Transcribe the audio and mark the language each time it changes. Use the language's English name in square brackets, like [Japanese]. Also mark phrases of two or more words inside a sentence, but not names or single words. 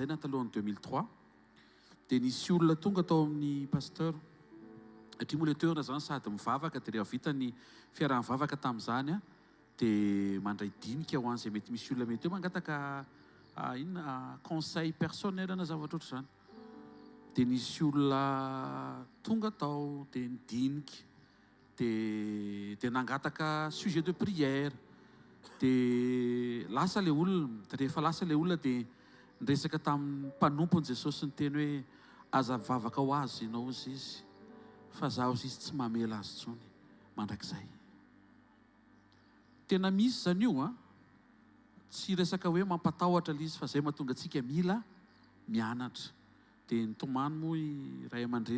[Malagasy] na talohan'ny 2003 dia nisy olona tonga tao amin'ny pasteur trimolateurna zany sady mivavaka dia rehefa vita ny fiaraha-mivavaka tamin'izany dia mandray dinika ho an'izay mety misy olona mety eo mangataka inona [French] conseil personnel [Malagasy] na zavatra oatra zany dia nisy olona tonga tao dia nidinika dia nangataka [French] sujet de prière [Malagasy] dia lasa le olona rehefa lasa le olona dia niresaka tamin'ny mpanompony Jesosy ny teny hoe aza vavaka ho azy ianao izy izy fa zaho izy tsy mamela azy tsony mandrakizay tena misy zany io tsy resaka hoe mampatahotra ilay izy fa zay mahatonga antsika mila mianatra dia nitomany moa i ray aman-dreny